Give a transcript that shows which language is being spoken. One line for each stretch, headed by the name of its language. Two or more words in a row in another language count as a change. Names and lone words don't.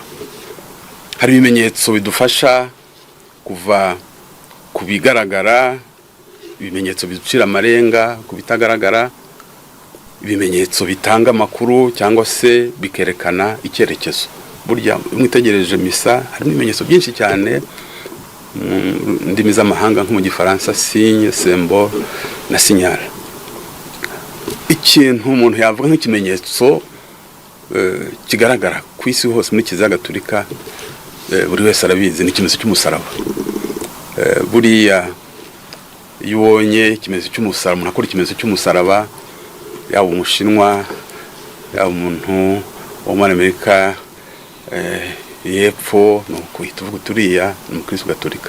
Kinyarwanda: Hari ibimenyetso bidufasha kuva ku bigaragara, ibimenyetso biducira amarenga ku bitagaragara, ibimenyetso bitanga amakuru cyangwa se bikerekana icyerekezo. Burya mwitegereje misa harimo ibimenyetso byinshi cyane, ndimi z'amahanga nko mu Gifaransa
French: signe, symbole
Kinyarwanda: na signal. Ikintu umuntu yavuga nk'ikimenyetso kigaragara ku isi hose muri Kiliziya Gatolika, buri wese arabizi, ni ikimenyetso cy'umusaraba. Buriya iyo ubonye ikimenyetso cy'umusaraba, umuntu akora ikimenyetso cy'umusaraba, yaba umushinwa, yaba umuntu wo muri Amerika y'epfo, nuko tuvuga turiya ni umukristo Gatolika.